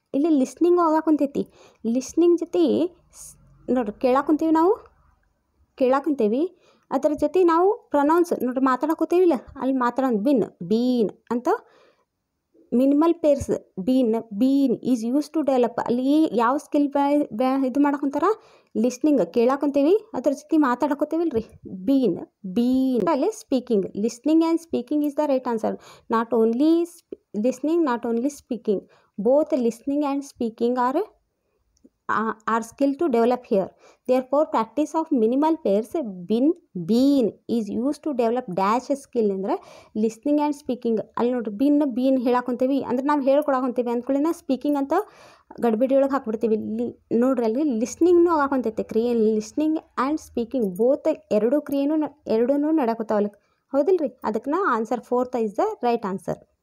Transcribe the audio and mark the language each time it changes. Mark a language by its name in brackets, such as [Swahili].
[Kannada] ಇಲ್ಲಿ ಲಿಸ್ನಿಂಗು ಆಗಾಕುಂತೈತಿ. ಲಿಸ್ನಿಂಗ್ ಜೊತೆ ನೋಡ್ರಿ ಕೇಳಾಕುಂತೀವಿ, ನಾವು ಕೇಳಾಕುಂತೇವಿ, ಅದರ ಜೊತೆ ನಾವು ಪ್ರೊನೌನ್ಸ್ ನೋಡ್ರಿ ಮಾತಾಡಕೋತೀವಿಲ್ಲ, ಅಲ್ಲಿ ಮಾತಾಡೋದು ಬೀನ್ ಅಂತ [English] Minimal pairs been is use to develop. [Kannada] ಅಲ್ಲಿ ಯಾವ ಸ್ಕಿಲ್ ಇದು ಮಾಡಕೊಂತಾರ, ಲಿಸ್ನಿಂಗ್ ಕೇಳಾಕೊಂತೀವಿ, ಅದ್ರ ಜೊತೆ ಮಾತಾಡಕೋತೀವಿಲ್ಲ ರೀ, ಬೀನ್ ಅಲ್ಲಿ speaking. [English] Listening and speaking is the right answer. Not only listening, not only speaking. Both listening and speaking are skill to develop here. Therefore, practice of minimal pairs been is used to develop dash skill ಅಂದರೆ listening and speaking. [Kannada] ಅಲ್ಲಿ ನೋಡ್ರಿ bean ಹೇಳಾಕೊಂತೀವಿ ಅಂದ್ರೆ ನಾವು ಹೇಳ್ಕೊಡಾಕೊಂತೀವಿ ಅಂದ್ಕೊಳ್ಳಿನ speaking ಅಂತ ಗಡ್ಬಿಡಿ ಒಳಗೆ ಹಾಕ್ಬಿಡ್ತೀವಿ. ನೋಡ್ರಿ ಅಲ್ಲಿ ಲಿಸ್ನಿಂಗ್ನೂ ಆಗಾಕೊಂತೈತೆ ಕ್ರಿಯೆ. [English] listening and speaking both [Kannada] ಎರಡೂ ಕ್ರಿಯೆನೂ ಎರಡೂ ನಡ್ಯಾಕೋತಾವಲ್ಲ, ಹೌದಿಲ್ಲ ರೀ? [English] ಅದಕ್ಕೆ answer 4th is the right answer.